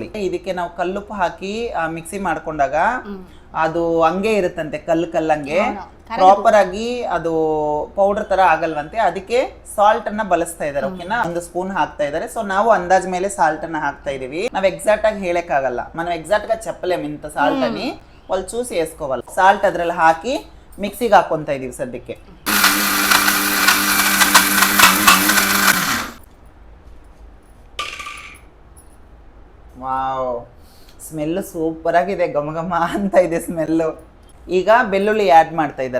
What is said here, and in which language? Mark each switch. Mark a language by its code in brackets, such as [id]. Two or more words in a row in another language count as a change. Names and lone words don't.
[kn] ಇದಕ್ಕೆ ನಾವು ಕಲ್ಲುಪ್ಪು ಹಾಕಿ ಮಿಕ್ಸಿ ಮಾಡ್ಕೊಂಡಾಗ ಅದು ಹಂಗೆ ಇರುತ್ತಂತೆ, ಕಲ್ಲಂಗೆ ಪ್ರಾಪರ್ ಆಗಿ ಅದು ಪೌಡರ್ ತರ ಆಗಲ್ವಂತೆ. ಅದಕ್ಕೆ ಸಾಲ್ಟ್ ಅನ್ನ ಬಳಸ್ತಾ ಇದಾರೆ. ಓಕೆನಾ, 1 ಸ್ಪೂನ್ ಹಾಕ್ತಾ ಇದಾರೆ. ಸೊ ನಾವು ಅಂದಾಜ್ ಮೇಲೆ ಸಾಲ್ಟ್ ಅನ್ನ ಹಾಕ್ತಾ ಇದೀವಿ. ನಾವ್ ಎಕ್ಸಾಕ್ಟ್ ಆಗಿ ಹೇಳಕ್ ಆಗಲ್ಲ, [te] మనం ಎಕ್ಸಾಕ್ಟ್ గా చెప్పలేం ಇಂತ ಸಾಲ್ಟ್ అని. వాళ్ళు చూసి వేసుకోవాలి. [kn] ಸಾಲ್ಟ್ ಅದ್ರಲ್ಲಿ ಹಾಕಿ ಮಿಕ್ಸಿಗೆ ಹಾಕೊಂತ ಇದೀವಿ ಸದ್ಯಕ್ಕೆ. ವಾವ್, [en] smell super [kn] ಆಗಿದೆ, ಘಮ ಘಮ ಅಂತ ಇದೆ ಸ್ಮೆಲ್ಲು. ಈಗ ಬೆಳ್ಳುಳ್ಳಿ ಆ್ಯಡ್ ಮಾಡ್ತಾ ಇದ್ದಾರೆ.